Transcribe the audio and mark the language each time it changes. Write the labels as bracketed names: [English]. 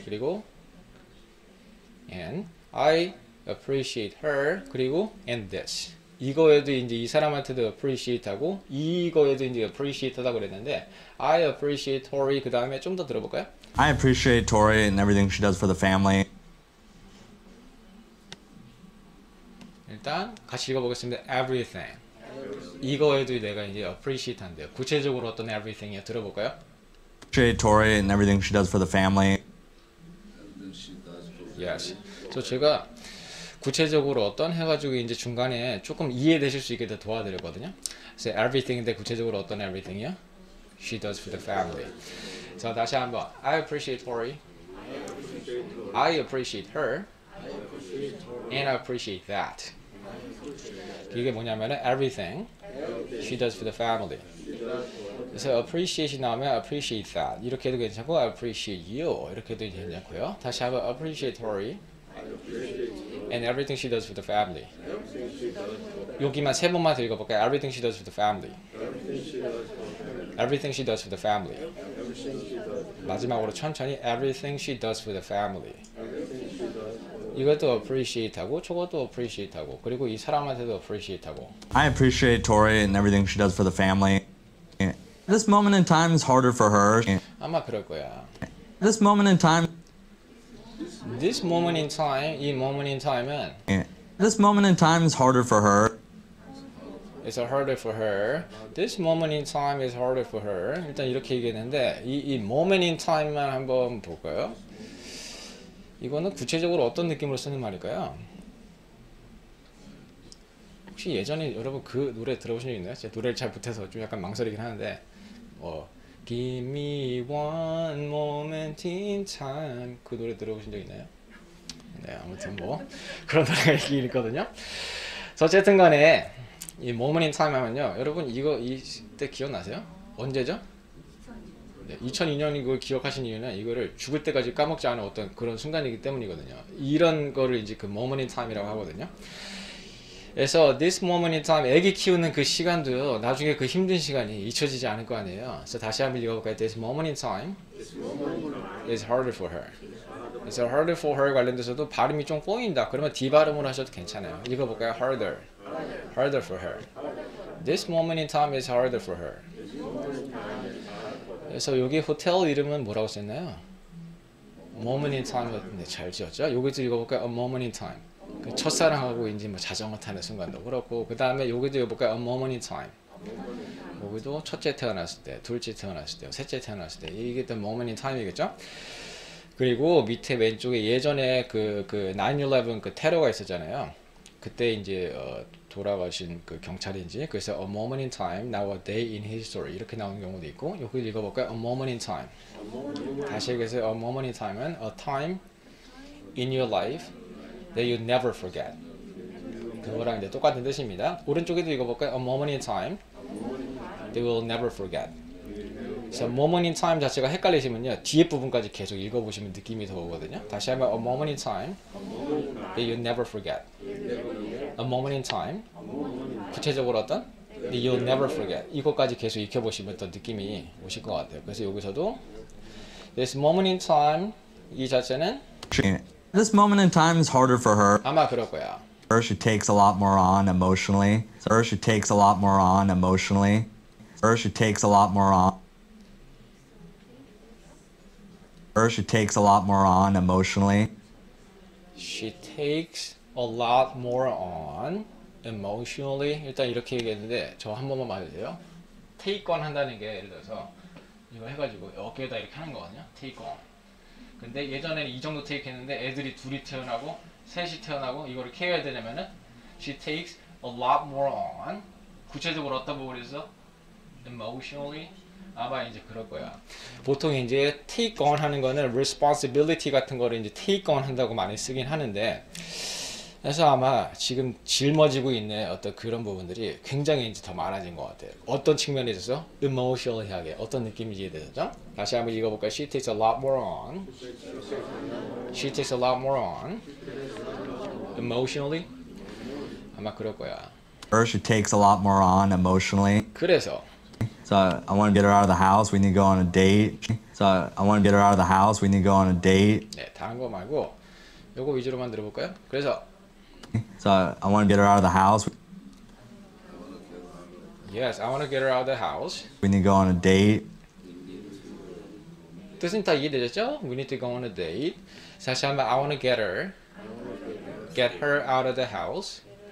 [Korean] 그리고 [English] and I appreciate her [Korean] 그리고 [English] and this [Korean] 이거에도 이제 이 사람한테도 appreciate하고 이거에도 이제 appreciate하다 그랬는데 [English] I appreciate Tori [Korean] 그 다음에 좀 더 들어볼까요? [English] I appreciate Tori and everything she does for the family. [Korean] 일단 같이 읽어보겠습니다. Everything 이거에도 내가 이제 appreciate 한대요. 구체적으로 어떤 everything이야 들어볼까요? [English] Appreciate Tori and everything she does for the family. And then she does for Yes. [Korean] 그래서 제가 구체적으로 어떤 해가지고 이제 중간에 조금 이해되실 수 있게 더 도와드렸거든요. 그래서 everything인데 구체적으로 어떤 everything이요? [English] She does for the family. [Korean] 자 다시 한번 [English] I appreciate Tori. I appreciate her. And I appreciate that. [Korean] 이게 뭐냐면은 [English] everything she does for the family. [Korean] 그래서 appreciate이 나오면 [English] appreciate that [Korean] 이렇게 해도 괜찮고 [English] I appreciate you [Korean] 이렇게 해도 괜찮고요. 다시 한번 [English] appreciate Tori and everything she does for the family. [Korean] 여기만 세 번만 더 읽어볼까요? [English] Everything she does for the family. Everything she does for the family. [Korean] 마지막으로 천천히 [English] everything she does for the family. [Korean] 이것도 appreciate하고 저것도 appreciate하고 그리고 이 사람한테도 appreciate하고 [English] I appreciate Tori and everything she does for the family. This moment in time is harder for her. [Korean] 아마 그럴 거야. [English] This moment in time. This moment in time, [Korean] 이 moment in time은 [English] This moment in time is harder for her. It's harder for her. This moment in time is harder for her. [Korean] 일단 이렇게 얘기했는데 이 moment in time만 한번 볼까요? 이거는 구체적으로 어떤 느낌으로 쓰는 말일까요? 혹시 예전에 여러분 그 노래 들어보신 적 있나요? 제가 노래를 잘 못해서 좀 약간 망설이긴 하는데 [English] Give me one moment in time [Korean] 그 노래 들어보신 적 있나요? 네 아무튼 뭐 그런 노래가 있긴 있거든요. 그래서 어쨌든 간에 이 moment in time 하면요 여러분 이거 이때 기억나세요? 언제죠? 2002년 이걸 기억하신 이유는 이거를 죽을 때까지 까먹지 않은 어떤 그런 순간이기 때문이거든요. 이런 거를 이제 그 moment in time이라고 하거든요. 그래서 [English] this moment in time [Korean] 애기 키우는 그 시간도요 나중에 그 힘든 시간이 잊혀지지 않을 거 아니에요. 그래서 다시 한번 읽어볼까요? [English] This moment in time is harder for her. [Korean] 그래서 harder for her 관련돼서도 발음이 좀 꼬인다. 그러면 D 발음으로 하셔도 괜찮아요. 읽어볼까요? [English] harder for her. This moment in time is harder for her. [Korean] 그래서 여기 호텔 이름은 뭐라고 썼나요? [English] moment in time. [Korean] 네, 잘 지었죠? 여기도 읽어볼까요? [English] A moment in time. [Korean] 그 첫사랑하고 이제 뭐 자전거 타는 순간도 그렇고 그 다음에 여기도 읽어볼까요? [English] A moment in time. [Korean] 여기도 첫째 태어났을 때, 둘째 태어났을 때, 셋째 태어났을 때 이게 또 moment in time이겠죠? 그리고 밑에 왼쪽에 예전에 그 9/11 그 테러가 있었잖아요. 그때 이제 돌아가신 그 경찰인지 그래서 [English] a moment in time, now a day in history [Korean] 이렇게 나오는 경우도 있고 여기 읽어볼까요? [English] A moment in time. [Korean] 다시 얘기해서 [English] a moment in time은 a time in your life that you never forget. [Korean] 그거랑 이제 똑같은 뜻입니다. 오른쪽에도 읽어볼까요? [English] A moment in time that you will never forget. [Korean] 그래서 moment in time 자체가 헷갈리시면요 뒤에 부분까지 계속 읽어보시면 느낌이 더 오거든요. 다시 한번 [English] a moment in time that you never forget. A moment in time [Korean] 구체적으로 어떤 [English] that you'll never forget [Korean] 이것까지 계속 익혀보시면 더 느낌이 오실 것 같아요. 그래서 여기서도 [English] this moment in time [Korean] 이 자체는 [English] This moment in time is harder for her. [Korean] 아마 그럴 거야. [English] She takes a lot more on emotionally. She takes a lot more on emotionally. She takes a lot more on. She takes a lot more on emotionally. She takes a lot more on emotionally. [Korean] 일단 이렇게 얘기했는데 저 한 번만 봐주세요. Take on 한다는 게 예를 들어서 이거 해가지고 어깨에다 이렇게 하는 거거든요. [English] Take on. [Korean] 근데 예전에는 이 정도 take 했는데 애들이 둘이 태어나고 셋이 태어나고 이거를 케어해야 되냐면은 [English] She takes a lot more on. [Korean] 구체적으로 어떤 부분에 있어? Emotionally. 아마 이제 그럴 거야. 보통 이제 take on 하는 거는 responsibility 같은 거를 이제 take on 한다고 많이 쓰긴 하는데, 그래서 아마 지금 짊어지고 있는 어떤 그런 부분들이 굉장히 이제 더 많아진 것 같아요. 어떤 측면에 있어서 emotional하게 어떤 느낌인지 이해되죠? 다시 한번 읽어볼까요? [English] She takes a lot more on. She takes a lot more on. Emotionally. [Korean] 아마 그럴 거야. [English] She takes a lot more on emotionally. [Korean] 그래서 [English] So I want to get her out of the house. We need to go on a date. So I want to get her out of the house. We need to go on a date. [Korean] 네, 다른 거 말고 요거 위주로만 들어볼까요? 그래서 [English] So I want to get her out of the house. Yes, I want to get her out of the house. We need to go on a date. [Korean] 뜻은 다 이해되셨죠? [English] We need to go on a date. [Korean] 다시 한번 [English] I want to get her out of the house.